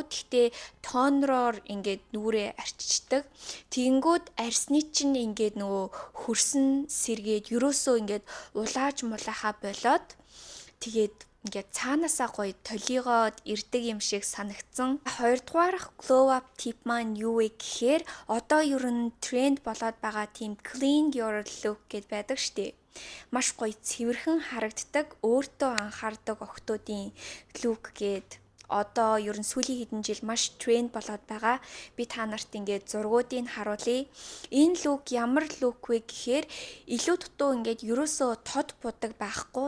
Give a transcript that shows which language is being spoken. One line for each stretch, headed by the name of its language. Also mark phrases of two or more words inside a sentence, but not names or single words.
Mongolian: Гэхдээ тонороор ингээд нүрээ арчичдаг. Тэгэнгүүт арьсны чинь ингээд нөгөө хөрсөн сэргээд ерөөсөө ингээд улааж мулаахаа болоод тэгээд ингээд цаанаасаа гоё толигоод ирдэг юм шиг санагдсан. Хоёрдугаарх
English: glow up tip
Mongolian: маань юу вэ гэхээр одоо ер нь тренд болоод байгаа тийм
English: clean your look
Mongolian: гэд байдаг штеп. Маш гоё цэвэрхэн харагддаг, өөртөө анхаардаг охтуудын лук гээд одоо ер нь сүүлийн хэдэн жил маш тренд болоод байгаа. Би та нарт ингээд зургуудыг харуулъя. Энэ лук ямар лук вэ гэхээр илүү дутуу ингээд ерөөсөө тод будаг байхгүй.